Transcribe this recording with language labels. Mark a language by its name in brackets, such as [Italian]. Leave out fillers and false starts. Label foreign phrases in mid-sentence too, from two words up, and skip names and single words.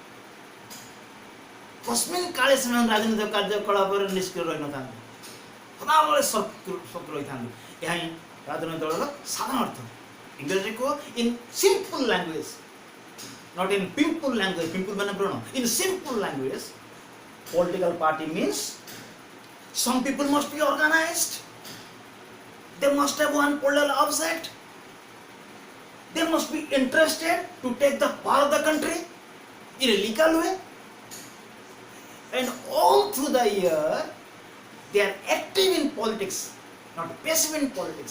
[Odia] କସ୍ମିନ୍ କାଳେ ସେମାନେ ରାଜନୈତିକ କାର୍ଯ୍ୟକଳାପରେ ନିଷ୍କ୍ରିୟ ରହିନଥାନ୍ତି, ସଦାବେଳେ ସକ୍ରିୟ ରହିଥାନ୍ତି। ଏହା ହିଁ ରାଜନୈତିକ ଦଳର ସାଧାରଣ ଅର୍ଥ। ଇଂରାଜୀ କୁହ, [English] in simple language, not in pimple language, pimple [Odia] ମାନେ ବ୍ରଣ, [English] in simple language political party means some people must be organized, they must have one political object, they must be interested to take the power of the country in a legal way, and all through the year they are active in politics, not passive in politics.